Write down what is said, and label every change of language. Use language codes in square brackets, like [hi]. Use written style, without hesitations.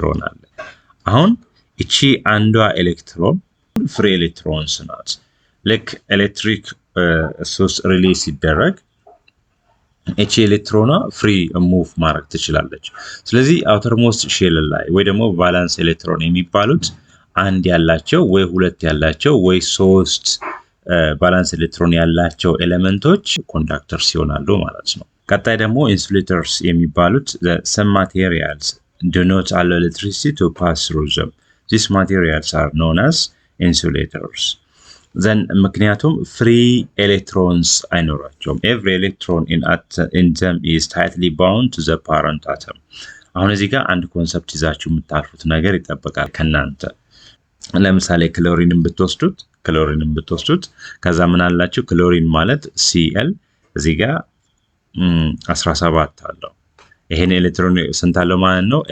[am] አለ። አሁን እቺ አንዷ ኤሌክትሮን ፍሪ ኤሌክትሮንስ ናት። ልክ ኤሌክትሪክ ሶርስ ሪሊዝ ሲደረግ እቺ ኤሌክትሮኗ ፍሪ ሙቭ ማድረግ ትችላለች። ስለዚህ አውተርሞስት ሼል ላይ ወይ ደግሞ ቫላንስ ኤሌክትሮን የሚባሉት አንድ ያላቸው ወይ 2 ያላቸው ወይ 3 ቫላንስ ኤሌክትሮን ያላቸው ኤሌመንቶች ኮንዳክተርስ ይሆናሉ ማለት ነው። ቀጣይ ደግሞ ኢንሱሌተርስ የሚባሉት [en] some materials do not allow electricity to pass through them. These materials are known as insulators. Then [am] ምክንያቱም free electrons አይኖራቸውም. [en] Every electron in them is tightly bound to the parent atom. [am] አሁን እዚህ ጋር አንድ ኮንሰፕት ይዛችሁ የምታርፉት ነገር ይጠበቃል ከናንተ። ለምሳሌ ክሎሪንን ብትወስዱት ከዛ ምን አላችሁ? ክሎሪን ማለት Cl እዚህ ጋር 17 አለው። ይሄን ኤሌክትሮን ስንት አለው ማለት ነው?